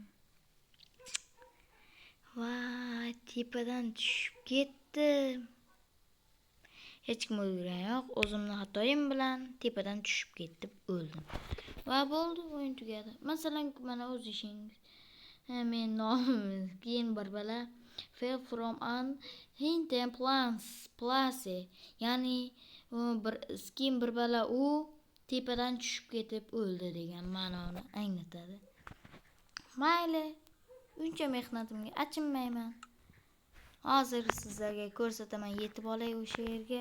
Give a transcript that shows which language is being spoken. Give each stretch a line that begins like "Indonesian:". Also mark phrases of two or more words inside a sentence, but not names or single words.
Uzbek: Va tepadan tushib ketdim. Hech kim o'lgani yo'q, o'zimning xatoyim bilan tepadan tushib ketib o'ldim. Va bo'ldi, o'yin tugadi. Masalan, mana o'z ishingiz. Men nomim keyin bir bala
English: fell from an hidden place.
Uzbek: Ya'ni keyin bir bala u tepadan tushib ketib o'ldi degan ma'noni anglatadi. Mayli, uncha mehnatimga achinmayman. Hozir sizlarga ko'rsataman, yetib olay o'sha yerga.